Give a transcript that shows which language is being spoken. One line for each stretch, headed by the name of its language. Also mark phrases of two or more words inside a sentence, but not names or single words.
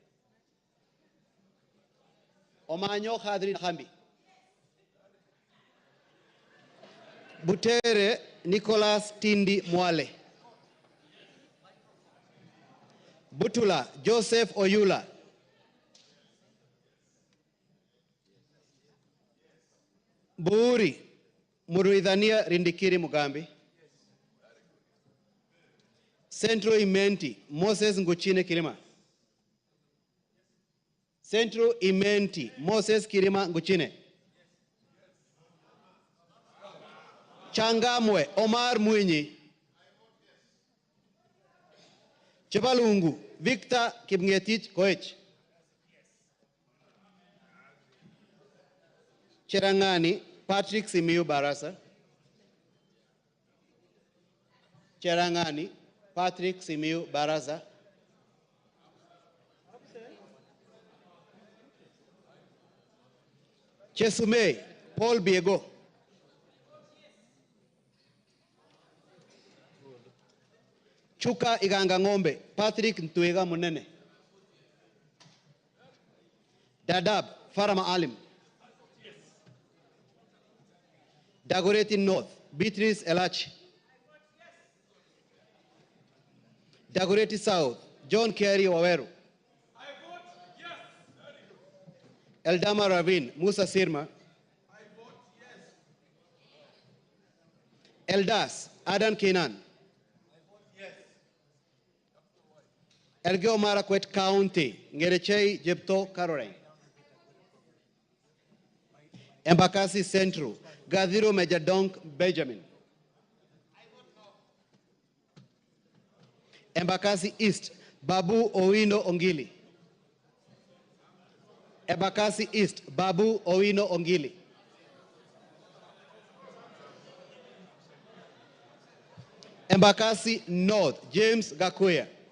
English: Omanyo Kadri Nahambi, Butere Nicholas Tindi Mwale, Butula Joseph Oyula, Buuri Muruidhania Rindikiri Mugambi, Central Imenti Moses Nguchine Kilima, Central Imenti, Moses Kirima Nguchine. Changamwe, Omar Mwinyi. Chebalungu, Victor Kipngetich Koech. Cherangani, Patrick Simiyu Barasa. Cherangani, Patrick Simiyu Barasa. Chesumei, Paul Biego. Chuka Iganga Ngombe, Patrick Ntwega Munene. Dadab, Farama Alim. Dagoretti North, Beatrice Elachi. Dagoretti South, John Kerry Waweru. Eldama Ravine, Musa Sirma. Eldas, Adan Kenan. Elgeyo Marakwet County, Ngerechei Jepto Caroline. Embakasi Central, Gadhiro Majadonk Benjamin. Embakasi East, Babu Owino Ongili. Embakasi East, Babu Owino Ongili. Embakasi North, James Gakuya.